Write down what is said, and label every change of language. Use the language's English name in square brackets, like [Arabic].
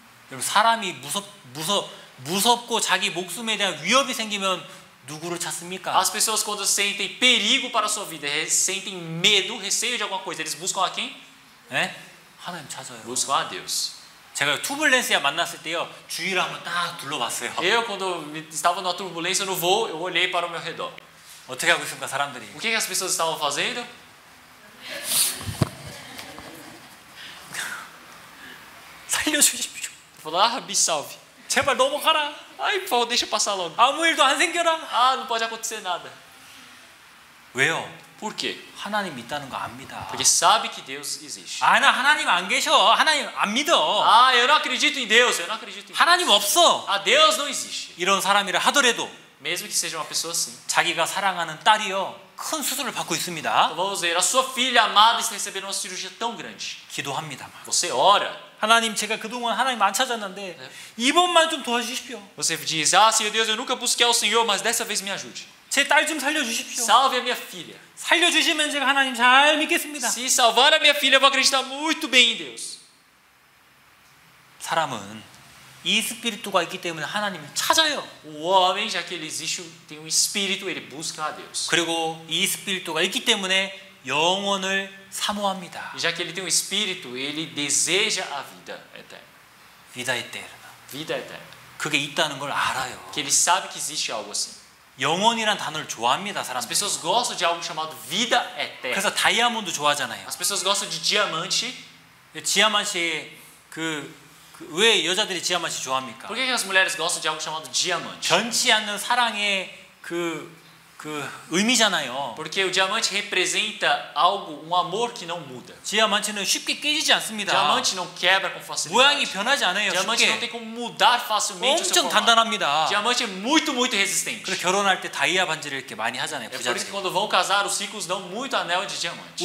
[Korean] 여러분 사람이 무섭고 자기 목숨에 대한 위협이 생기면 누구를 찾습니까? [Portuguese] As pessoas quando sentem perigo para a sua vida, sentem medo, receio de alguma coisa, eles buscam a quem? [Korean] 네? 하나님 찾아요. [Portuguese] Buscam a Deus. [Korean] 제가 튜블렌스에 만났을 때요 주위를 한번 딱 둘러봤어요. [Portuguese] Eu quando estava numa turbulência no voo, eu olhei para o meu redor. [Korean] 어떻게 하고 있습니까 사람들이? [Portuguese] O que as pessoas estavam fazendo? [Korean] 살려주십시오. [Portuguese] Falaram, me salve. [Korean] 제발 넘어가라. [Portuguese] Ai, por favor, deixa eu passar logo. [Korean] 아무 일도 안 생겨라. [Portuguese] Não pode acontecer nada. [Korean] 왜요? [Portuguese] Por quê? [Korean] 하나님 있다는 거 압니다. [Portuguese] Porque sabe que Deus existe. [Korean] 나 하나님 안 계셔. 하나님 안 믿어. [Portuguese] Eu não acredito em Deus, eu não acredito em Deus. [Korean] 하나님 없어. [Portuguese] Deus não existe. [Korean] 이런 사람이라 하더라도 [Portuguese] Mesmo que seja uma pessoa assim. [Korean] 자기가 사랑하는 딸이요 큰 수술을 받고 있습니다. [Portuguese] Então vamos ver, a sua filha amada está recebendo uma cirurgia tão grande. [Korean] 기도합니다만. [Portuguese] Você ora. [Korean] 하나님 제가 그동안 하나님 안 찾았는데 이번만 좀 도와주십시오. [Portuguese] Você diz, Senhor Deus, eu nunca busquei ao Senhor, mas dessa vez me ajude. [Korean] 제 딸 좀 살려주십시오. [Portuguese] Salve a minha filha. [Korean] 살려주시면 제가 하나님 잘 믿겠습니다. [Portuguese] Se salvar a minha filha, eu vou acreditar muito bem em Deus. [Korean] 사람은 이 스피리트가 있기 때문에 하나님을 찾아요. [Portuguese] O homem, já que ele existe, tem um espírito, ele busca a Deus. [Korean] 그리고 이 스피리트가 있기 때문에 영원을 사모합니다. [Portuguese] E já que ele tem um espírito, ele deseja a vida eterna. Vida eterna. Vida eterna. [Korean] 그게 있다는 걸 알아요. [Portuguese] Que ele sabe que existe algo assim. [Korean] 영원이란 단어를 좋아합니다, [Portuguese] As [Korean] 사람들이. [Portuguese] pessoas gostam de algo chamado vida eterna. [Korean] 그래서 다이아몬드 좋아하잖아요. [Portuguese] As pessoas gostam de diamante. [Korean] 지아만시 왜 여자들이 지아만시 좋아합니까? [Portuguese] Por que as mulheres gostam de algo chamado diamante? [Korean] 변치 않는 사랑의 그 의미잖아요. [Portuguese] Porque o diamante representa algo, um amor que não muda. [Korean] 지아만치는 쉽게 깨지지 않습니다. [Portuguese] Diamante não quebra com facilidade. [Korean] 모양이 변하지 않아요. [Portuguese] Diamante não [Korean] 쉽게. [Portuguese] tem como mudar facilmente o seu [Korean] 엄청 [Portuguese] formato. [Korean] 단단합니다. [Portuguese] Diamante é muito, muito resistente. [Korean] 그래서 결혼할 때 다이아 반지를 이렇게 많이 하잖아요. [Portuguese] É por isso que quando vão casar, os ricos dão muito anel de diamante.